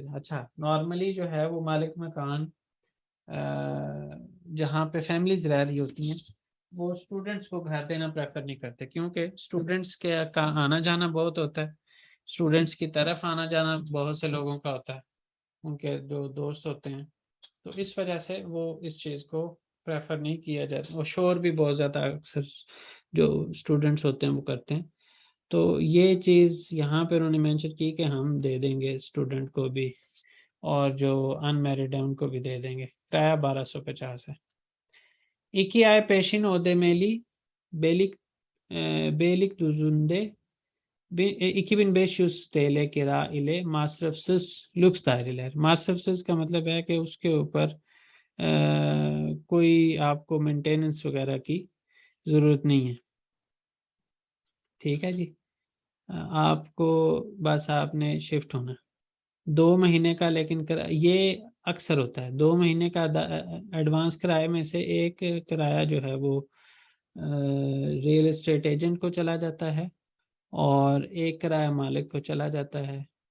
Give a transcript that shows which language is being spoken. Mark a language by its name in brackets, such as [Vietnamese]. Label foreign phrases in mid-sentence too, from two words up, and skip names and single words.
[Hindi] अच्छा, नॉर्मली जो है वो मालिक मकान जहाँ पे फैमिलीज रह रही होती हैं, वो स्टूडेंट्स को घर देना प्रेफर नहीं करते, क्योंकि स्टूडेंट्स के का आना जाना बहुत होता है, स्टूडेंट्स की तरफ आना जाना बहुत से लोगों का होता है, उनके जो दोस्त होते हैं, तो इस वजह से वो इस चीज़ को प्रेफर नहीं किया जाता। और शोर भी बहुत ज़्यादा अक्सर जो स्टूडेंट्स होते हैं वो करते हैं। तो ये चीज़ यहाँ पे उन्होंने मेंशन की कि हम दे देंगे स्टूडेंट को भी, और जो अनमैरिड है उनको भी दे देंगे। किराया 1250 है। [Turkish] 2 ay peşin ödemeli Beylikdüzü'nde 2500 TL kira ile masrafsız lüks daireler। [Hindi] masrafsız का मतलब है कि उसके ऊपर कोई आपको मेंटेनेंस वगैरह की ज़रूरत नहीं है। ठीक है जी। आपको बस आपने शिफ्ट होना 2 महीने का, लेकिन ये अक्सर होता है 2 महीने का एडवांस किराए में से एक किराया जो है वो रियल एस्टेट एजेंट को चला जाता है, और एक किराया मालिक को चला जाता है।